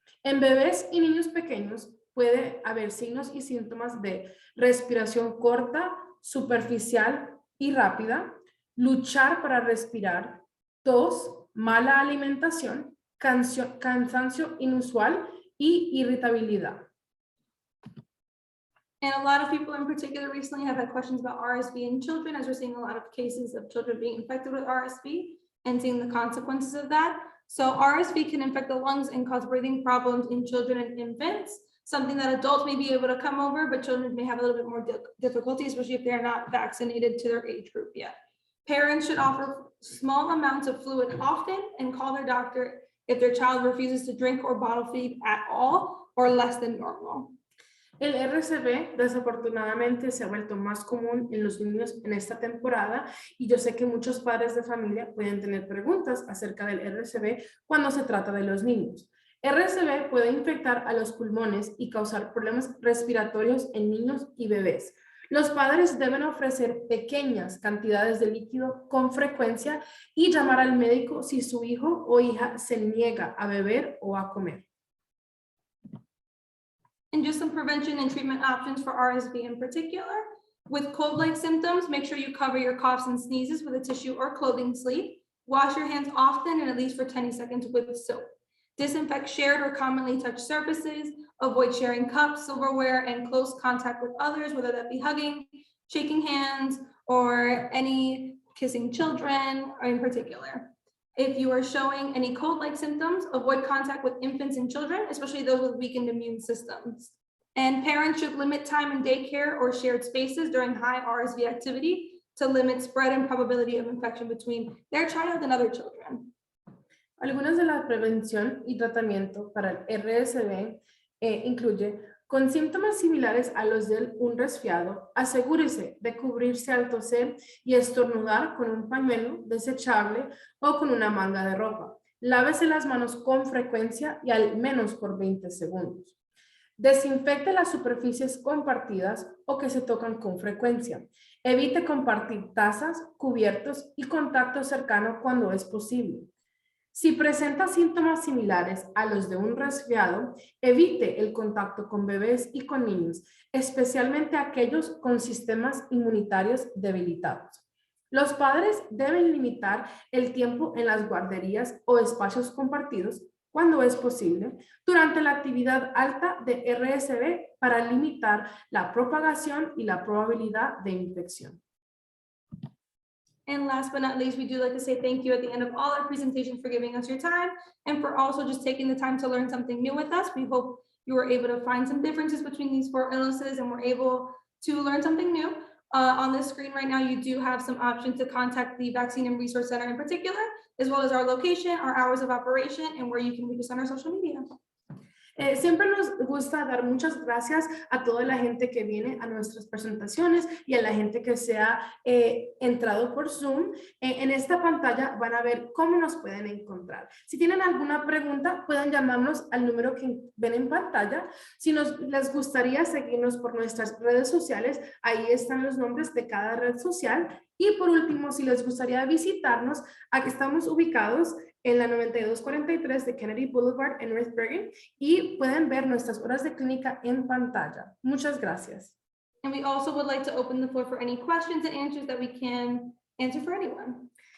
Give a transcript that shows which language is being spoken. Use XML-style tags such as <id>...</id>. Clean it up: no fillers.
<es>En bebés y niños pequeños puede haber signos y síntomas de respiración corta, superficial y rápida, luchar para respirar, tos, mala alimentación, cansancio inusual y irritabilidad.</es> <en>And a lot of people in particular recently have had questions about RSV in children, as we're seeing a lot of cases of children being infected with RSV and seeing the consequences of that. So RSV can infect the lungs and cause breathing problems in children and infants, something that adults may be able to come over, but children may have a little bit more difficulty, especially if they're not vaccinated to their age group yet. Parents should offer small amounts of fluid often and call their doctor if their child refuses to drink or bottle feed at all or less than normal.</en> <es>El RSV desafortunadamente se ha vuelto más común en los niños en esta temporada y yo sé que muchos padres de familia pueden tener preguntas acerca del RSV cuando se trata de los niños. RSV puede infectar a los pulmones y causar problemas respiratorios en niños y bebés. Los padres deben ofrecer pequeñas cantidades de líquido con frecuencia y llamar al médico si su hijo o hija se niega a beber o a comer.</es> <en>And just some prevention and treatment options for RSV in particular. With cold-like symptoms, make sure you cover your coughs and sneezes with a tissue or clothing sleeve. Wash your hands often and at least for 10 seconds with soap. Disinfect shared or commonly touched surfaces. Avoid sharing cups, silverware, and close contact with others, whether that be hugging, shaking hands, or any kissing children in particular. If you are showing any cold-like symptoms, avoid contact with infants and children, especially those with weakened immune systems. And parents should limit time in daycare or shared spaces during high RSV activity to limit spread and probability of infection between their child and other children.</en> <es>Algunas de la prevención y tratamiento para el RSV incluye, con síntomas similares a los de un resfriado, asegúrese de cubrirse al toser y estornudar con un pañuelo desechable o con una manga de ropa. Lávese las manos con frecuencia y al menos por 20 segundos. Desinfecte las superficies compartidas o que se tocan con frecuencia. Evite compartir tazas, cubiertos y contacto cercano cuando es posible. Si presenta síntomas similares a los de un resfriado, evite el contacto con bebés y con niños, especialmente aquellos con sistemas inmunitarios debilitados. Los padres deben limitar el tiempo en las guarderías o espacios compartidos, cuando es posible, durante la actividad alta de RSV para limitar la propagación y la probabilidad de infección.</es> <en>And last but not least, we do like to say thank you at the end of all our presentations for giving us your time and for also just taking the time to learn something new with us. We hope you were able to find some differences between these 4 illnesses and were able to learn something new. On the screen right now, you do have some options to contact the Vaccine and Resource Center in particular, as well as our location, our hours of operation, and where you can reach us on our social media.</en> <es>Siempre nos gusta dar muchas gracias a toda la gente que viene a nuestras presentaciones y a la gente que se ha entrado por Zoom. En esta pantalla van a ver cómo nos pueden encontrar. Si tienen alguna pregunta, pueden llamarnos al número que ven en pantalla. Si les gustaría seguirnos por nuestras redes sociales, ahí están los nombres de cada red social. Y por último, si les gustaría visitarnos, aquí estamos ubicados en la 9243 de Kennedy Boulevard en North Bergen y pueden ver nuestras horas de clínica en pantalla. Muchas gracias.</es> <en>And we also would like to open the floor for any questions and answers that we can answer for anyone.</en>